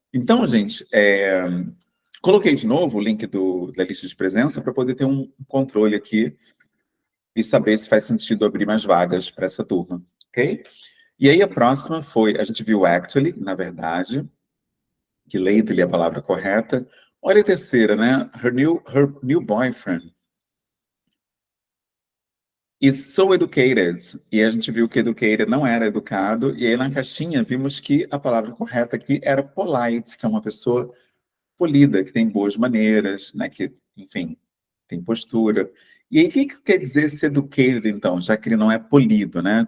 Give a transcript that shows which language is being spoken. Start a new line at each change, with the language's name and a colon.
Portuguese: Então, gente, coloquei de novo o link da lista de presença para poder ter um controle aqui e saber se faz sentido abrir mais vagas para essa turma, ok? E aí a próxima foi, a gente viu actually, na verdade, que lately é a palavra correta. Olha a terceira, né?
English: Her new boyfriend is so educated.
Portuguese: E a gente viu que educated não era educado. E aí na caixinha vimos que a palavra correta aqui era polite, que é uma pessoa polida, que tem boas maneiras, né? Que, enfim, tem postura. E aí, o que quer dizer ser educated, então, já que ele não é polido, né?